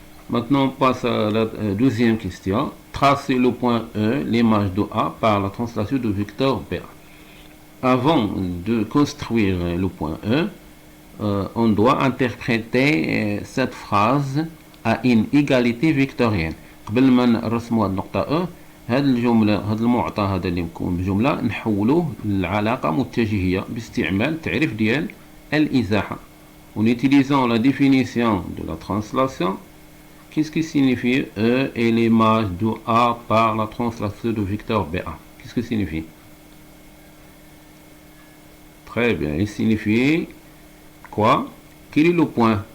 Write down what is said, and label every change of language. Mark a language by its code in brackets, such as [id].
[fr] Maintenant, on passe à la deuxième question. Tracer le point E, l'image de A, par la translation de vecteur BA. Avant de construire le point E, on doit interpréter cette phrase à une égalité vectorielle. [ar] قبل ما نرسموا هذه النقطة E، هذه الجملة، هذا المعطى هذا اللي مكون بجملة نحولوه لعلاقة متجهية باستعمال تعريف ديال الإزاحة. [fr] En utilisant la définition de la translation, qu'est-ce qui signifie E est l'image de A par la translation de vecteur BA? Qu'est-ce que signifie? Très bien, il signifie quoi? Quel est le point?